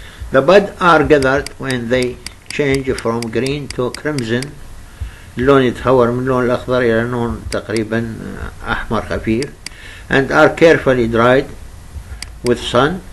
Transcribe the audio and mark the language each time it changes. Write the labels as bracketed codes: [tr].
[en] The buds are gathered when they change from green to crimson. [ar] اللون يتحول من اللون الأخضر إلى لون تقريبا أحمر خفيف. [en] and are carefully dried with sun.